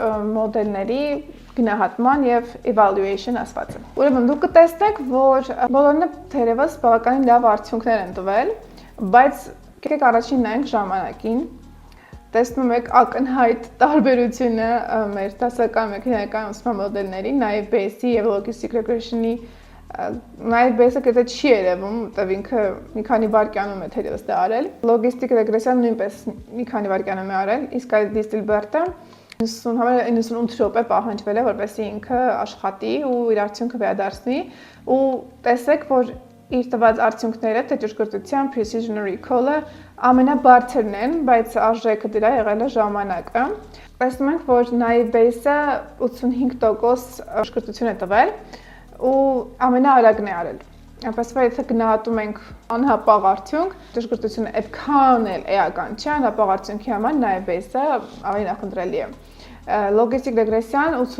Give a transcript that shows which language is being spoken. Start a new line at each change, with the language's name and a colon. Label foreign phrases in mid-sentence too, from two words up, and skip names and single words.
Armenian: մոդելների գնահատման եւ evaluation ասվածը։ Ուրեմն դուք կտեսնեք, որ բոլորը թերևս բավականին լավ արդյունքներ են տվել, բայց եկեք առաջին նայենք ժամանակին։ Տեսնում եք ակնհայտ տարբերությունը մեր դասական մեխանիկական ուսման մոդելների, նաեւ Bayes-ի եւ
English: Logistic Regression-
Armenian: ի Նաև Bayes-ը կետը չի երևում, որտեղ ինքը մի քանի վայրկյանում է թերևս դա արել։
English: Logistic regression
Armenian: նույնպես մի քանի վայրկյանում է արել, իսկ այդ Distilbert-ը 98 րոպե պահանջվել է, որպեսզի ինքը աշխատի ու իր արդյունքը վերադարձնի, ու տեսեք, որ իր տված արդյունքները թե ճշգրտության
English: precision recall-
Armenian: ը ամենաբարձրն են, բայց արժեքը դրա եղել է ժամանակը։ Տեսնում ենք, որ նաև Bayes-ը 85% ճշգրտություն է տվել ու ամենաարագն է արել։ Այնպես որ եթե գնահատում ենք անհապաղ արդյունք, ճշգրտությունը այդքան էլ էական չէ, անհապաղ արդյունքի համար նաև Bayes-ը ավելի նախընտրելի է։
English: Logistic regression